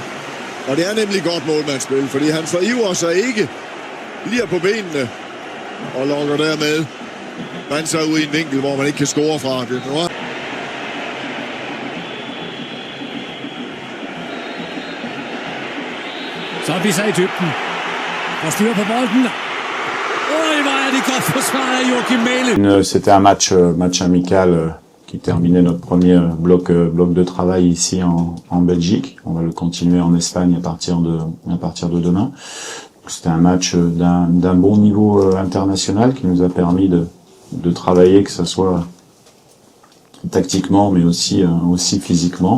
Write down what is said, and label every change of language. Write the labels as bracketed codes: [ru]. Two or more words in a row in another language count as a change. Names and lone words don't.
[da] Og det er nemlig godt målmandsspil, fordi han forivrer sig ikke, bliver på benene og lokker dermed Banzer ud i en vinkel, hvor man ikke kan score fra. Det nu er. Så er Wissa i dybden. Og styrer på bolden. [fr] C'était un match amical qui terminait notre premier bloc de travail ici en Belgique. On va le continuer en Espagne à partir de demain. C'était un match d'un bon niveau international qui nous a permis de travailler, que ce soit tactiquement, mais aussi physiquement.